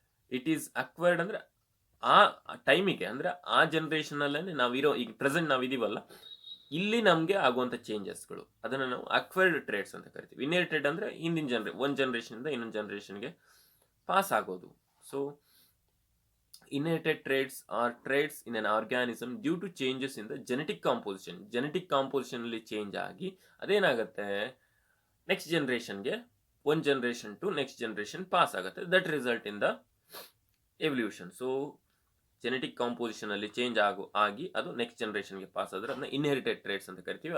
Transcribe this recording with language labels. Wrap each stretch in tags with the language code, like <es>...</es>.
<kn>It is acquired ಅಂದ್ರೆ ಆ ಟೈಮಿಗೆ ಅಂದ್ರೆ ಆ ಜನರೇಷನ್ ಅಲ್ಲೇ ನಾವಿರೋ ಈಗ ಪ್ರೆಸೆಂಟ್ ನಾವಿದೀವಲ್ಲ ಇಲ್ಲಿ ನಮಗೆ ಆಗುವಂತ ಚೇಂಜಸ್ಗಳು ಅದನ್ನ ನಾವು ಅಕ್ವೈರ್ಡ್ ಟ್ರೇಡ್ಸ್ ಅಂತ ಕರಿತೀವಿ. ಇನ್ಹೆರಿಟೆಡ್ ಅಂದ್ರೆ ಹಿಂದಿನ ಒಂದು ಜನರೇಷನ್ ಇಂದ ಇನ್ನೊಂದು ಜನರೇಷನ್ಗೆ ಪಾಸ್ ಆಗೋದು.</kn> <en>So inherited traits are traits in an organism due to changes in the genetic composition.</en> <kn>Genetic composition ಅಲ್ಲಿ ಚೇಂಜ್ ಆಗಿ ಅದೇನಾಗುತ್ತೆ ನೆಕ್ಸ್ಟ್ ಜನರೇಷನ್ಗೆ ಒಂದು generation to next generation pass ಆಗುತ್ತೆ.</kn> <en>That result in the evolution.</en> <kn>So genetic composition ಅಲ್ಲಿ change ಆಗಿ ಅದು next ಜನರೇಷನ್ಗೆ pass ಆದ್ರೆ ಅದನ್ನ ಇನ್ಹೆರಿಟೆಡ್ ಟ್ರೇಟ್ಸ್ ಅಂತ ಕರಿತೀವಿ.</kn>